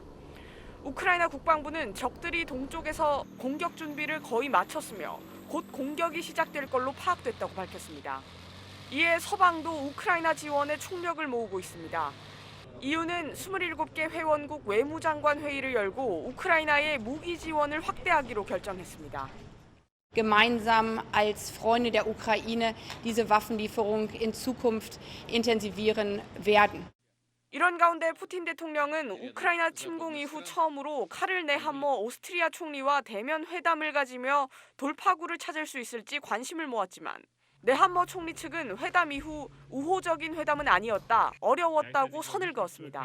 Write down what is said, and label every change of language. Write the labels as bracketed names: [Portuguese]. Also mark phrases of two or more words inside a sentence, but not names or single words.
[Korean] 우크라이나 국방부는 적들이 동쪽에서 공격 준비를 거의 마쳤으며 곧 공격이 시작될 걸로 파악됐다고 밝혔습니다. 이에 서방도 우크라이나 지원에 총력을 모으고 있습니다. EU는 27개 회원국 외무장관 회의를 열고 우크라이나의 무기 지원을 확대하기로 결정했습니다. [German] gemeinsam als Freunde der Ukraine diese Waffenlieferung in Zukunft intensivieren werden. [Korean] 이런 가운데 푸틴 대통령은 우크라이나 침공 이후 처음으로 카를 네함머 오스트리아 총리와 대면 회담을 가지며 돌파구를 찾을 수 있을지 관심을 모았지만 네함머 총리 측은 회담 이후 우호적인 회담은 아니었다, 어려웠다고 선을 그었습니다.